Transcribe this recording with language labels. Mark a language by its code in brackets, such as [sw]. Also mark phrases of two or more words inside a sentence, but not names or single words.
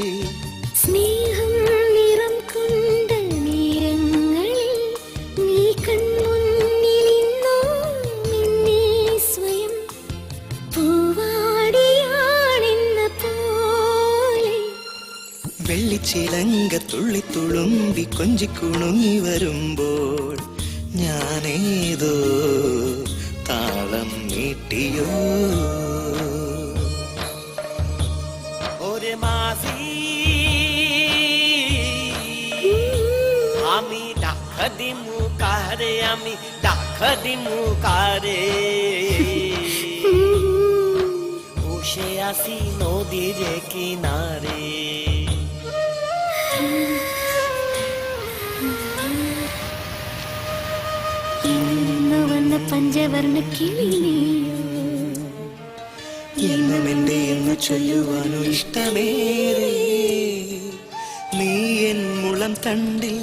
[ml] സ്നേഹം നിറം കൊണ്ട നേരങ്ങളിൽ നീ കൺമുന്നിലിന്നോ മിന്നി സ്വയം പൂവാടിയാണെന്ന പോലെ. വെള്ളിച്ചിലങ്ക തുള്ളി തുളുമ്പി കൊഞ്ചിക്കുണുങ്ങി വരുമ്പോൾ ഞാനേതോ താളം നീട്ടിയോ. [bn] ওরে মাঝি আমি ডাক দিমু কারে, আমি ডাক দিমু কারে। বসে আসি নদীর কিনারে। [ml] ഇന്നു വന്ന പഞ്ചവർണ്ണ കിളിയോ, എന്നും എൻ്റെ എന്ന് ചൊല്ലുവാനോ ഇഷ്ടമേറെ. നീ എൻ മുളം തണ്ടിൽ